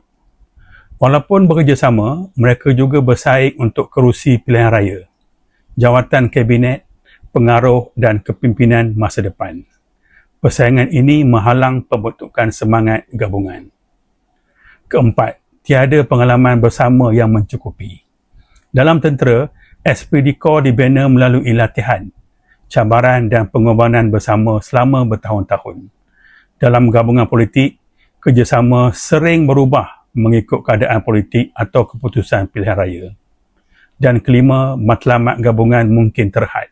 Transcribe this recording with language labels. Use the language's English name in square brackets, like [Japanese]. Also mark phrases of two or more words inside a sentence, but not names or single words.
[Malay] Walaupun bekerjasama, mereka juga bersaing untuk kerusi pilihan raya, jawatan kabinet, pengaruh dan kepimpinan masa depan. Persaingan ini menghalang pembentukan semangat gabungan. Keempat, tiada pengalaman bersama yang mencukupi. Dalam tentera, [French] esprit de corps [Malay] dibina melalui latihan, cabaran dan pengorbanan bersama selama bertahun-tahun. Dalam gabungan politik, kerjasama sering berubah mengikut keadaan politik atau keputusan pilihan raya. Dan kelima, matlamat gabungan mungkin terhad.